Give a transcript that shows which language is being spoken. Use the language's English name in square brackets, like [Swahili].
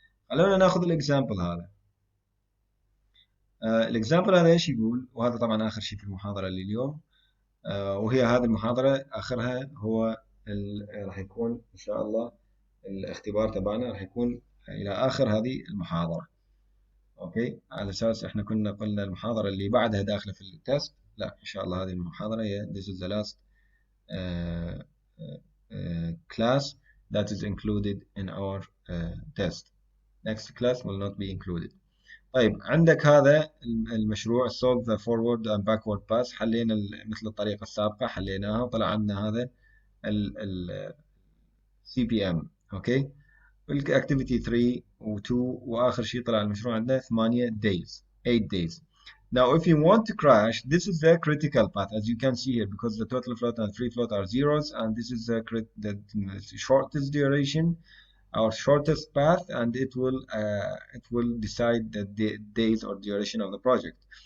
[Arabic] خلونا ناخذ الاكزامبل هذا. الاكزامبل هذا ايش يقول؟ وهذا طبعا اخر شيء في المحاضره لليوم. وهي هذه المحاضره اخرها هو راح يكون ان شاء الله الاختبار تبعنا راح يكون الى اخر هذه المحاضره. اوكي، على اساس احنا كنا قلنا المحاضرة اللي بعدها داخلة في التست. لا ان شاء الله هذه المحاضرة هي [English] this is the last uh, class that is included in our test. Next class will not be included. [Arabic] طيب عندك هذا المشروع [English] solve the forward and backward path. [Arabic] حلينا مثل الطريقة السابقة حليناها وطلع عندنا هذا ال CPM. اوكي، الاكتيفيتي 3 و2 واخر شيء طلع المشروع عندنا [English] 8 days 8 days. Now if you want to crash, this is the critical path as you can see here, because the total float and free float are zeros, and this is the shortest duration, our shortest path, and it will decide the days or duration of the project.